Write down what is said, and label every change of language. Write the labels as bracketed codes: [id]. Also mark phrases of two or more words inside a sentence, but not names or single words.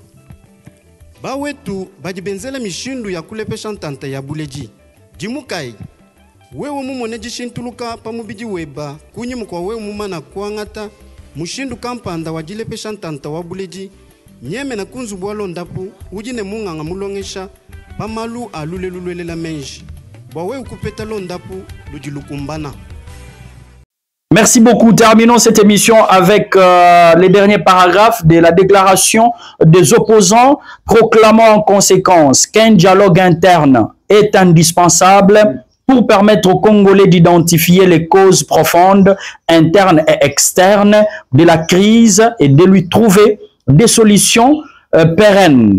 [lua] Bawetu bajibenzela mishindu ya kulepesha ntanta ya buleji jimukai wewe mumone jishintuluka pamubiji weba kunyimu kwa wewe mumana kwangata mushindu kampanda wajilepesha ntanta wa buleji nyeme na kunzubu walondapu ujine munganga mulongesha pamalu alulelulele menji. [fr] Merci beaucoup. Terminons cette émission avec les derniers paragraphes de la déclaration des opposants proclamant en conséquence qu'un dialogue interne est indispensable pour permettre aux Congolais d'identifier les causes profondes, internes et externes de la crise et de lui trouver des solutions pérennes.